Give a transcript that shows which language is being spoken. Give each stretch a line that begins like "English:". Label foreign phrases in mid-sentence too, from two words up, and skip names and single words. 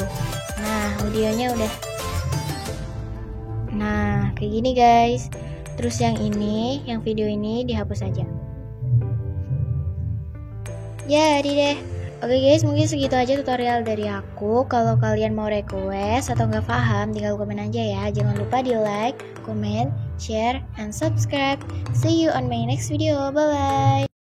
Indonesian: Nah, audionya udah. Nah, kayak gini guys. Terus yang ini, yang video ini dihapus aja. Jadi deh. Oke guys, mungkin segitu aja tutorial dari aku. Kalau kalian mau request atau nggak paham, tinggal komen aja ya. Jangan lupa di
English: like, comment, share, and subscribe. See you on my next video. Bye bye.